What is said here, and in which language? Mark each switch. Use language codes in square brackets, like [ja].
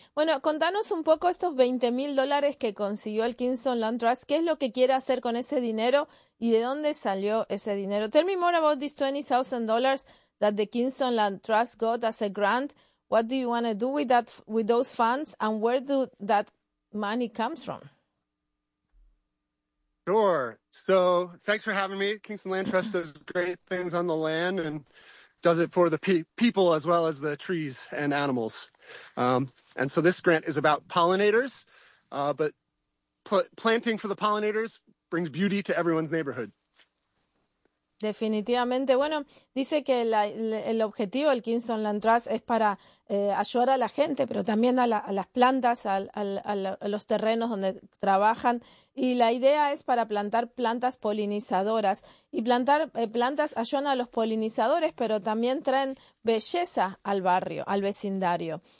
[es] Bueno, contanos un poco estos $20,000 que consiguió el Kingston Land Trust. ¿Qué es lo que quiere hacer con ese dinero y de dónde salió ese dinero? [en] Tell me more about this $20,000 that the Kingston Land Trust got as a grant. What do you want to do with that, with those funds, and where do that money comes from? Sure. So thanks for having me. Kingston Land Trust does great things on the land and does it for the people as well as the trees and animals. And so this grant is about pollinators, but planting for the pollinators brings beauty to everyone's neighborhood. [es] Definitivamente. Bueno, dice que el objetivo del Kingston Land Trust es para ayudar a la gente, pero también a las plantas, a los terrenos donde trabajan. Y la idea es para plantar plantas polinizadoras. Y plantar plantas ayudan a los polinizadores, pero también traen belleza al barrio, al vecindario.